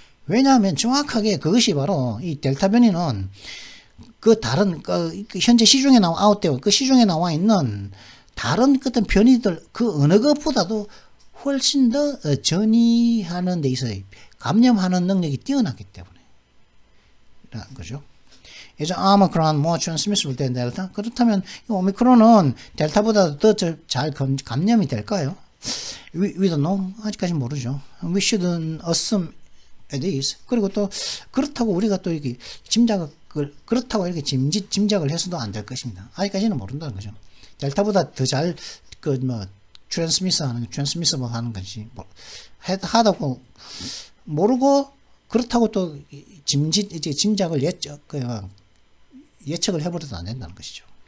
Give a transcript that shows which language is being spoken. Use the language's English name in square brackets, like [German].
[Korean] 왜냐하면 정확하게 그것이 바로 이 델타 변이는 다른 현재 시중에 시중에 나와 있는 다른 어떤 변이들 그 어느 것보다도 훨씬 더 전이하는 데 있어서 감염하는 능력이 뛰어나기 때문에 라는 거죠. 이제 오미크론 [English] more transmissible than [Korean] 델타. 그렇다면 오미크론은 델타보다 더 잘 감염이 될까요? [English] We don't know. [Korean] 아직까지 모르죠. [English] We shouldn't assume it is. [Korean] 그리고 또 그렇다고 우리가 또 이렇게 그렇다고 이렇게 짐작을 해서도 안 될 것입니다. 아직까지는 모른다는 거죠. 델타보다 더 잘 트랜스미ssible 하는 것이 하다고 모르고 그렇다고 또 짐작을 예측을 해버려도 안 된다는 것이죠.